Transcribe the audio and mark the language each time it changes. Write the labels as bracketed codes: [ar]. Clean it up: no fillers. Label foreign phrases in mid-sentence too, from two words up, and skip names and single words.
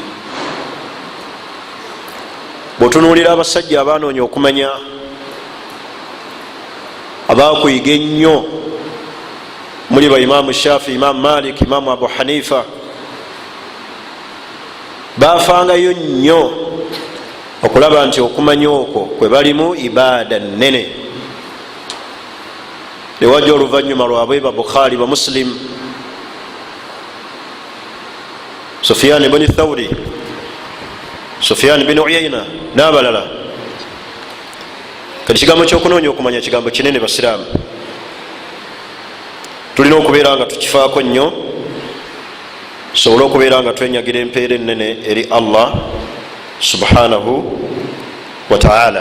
[lg] Bw'otunuulira abasajja abanoonya okumanya, abakuyiga ennyo, muli ba Imaamu Shafi, Imaamu Malik, Imaamu Abu Hanifa, bafangayo nnyo okulaba nti okumanya okwo kwe balimu ibaada nnene. Newajja oluvannyuma lwabwe ba Bukhari, ba Muslim, Sufyan ibn Thawri, Sufyan ibn Uyayna n'abalala. Kati kigambo ky'okunoonya okumanya kigambo kinene basiraamu. Tulina okubeera nga tukifaako nnyo, tusobole okubeera nga twenyagira empeera ennene eri Allah [ar] سبحانه وتعالى.